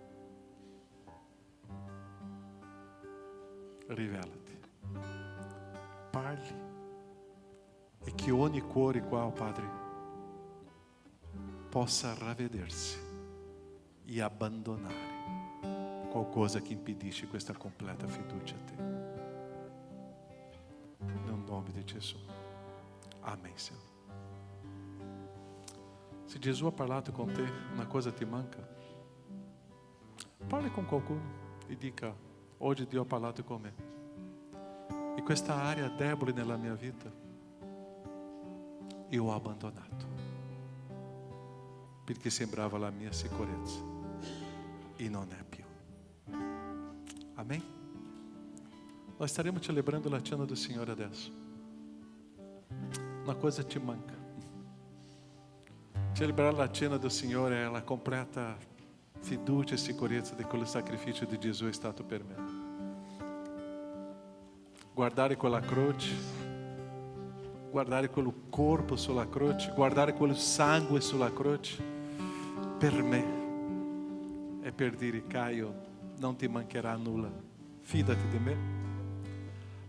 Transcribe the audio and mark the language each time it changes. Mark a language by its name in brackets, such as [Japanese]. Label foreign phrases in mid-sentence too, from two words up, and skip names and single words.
[Italian] Rivelati, parli, e che ogni cuore qua, Padre, possa ravvedersi e abbandonare qualcosa che impedisce questa completa fiducia a te. Nel nome di Gesù. [Portuguese] Amém, Senhor. [Italian] Se Gesù ha parlato con te, una cosa ti manca, parli con qualcuno e dica: oggi Dio ha parlato con me. E questa area debole nella mia vita io ho abbandonato, perché sembrava la mia sicurezza e non è più. Amém? Nós staremo celebrando la cena do Signore adesso. Una cosa ti manca. Celebrare la cena do Signore è la completa fiducia e sicurezza di quello sacrificio di Gesù è stato per me. Guardare quella croce, guardare quel corpo sulla croce, guardare quel sangue sulla croce, per me è per dire: Caio, non ti mancherà nulla, fidati di me.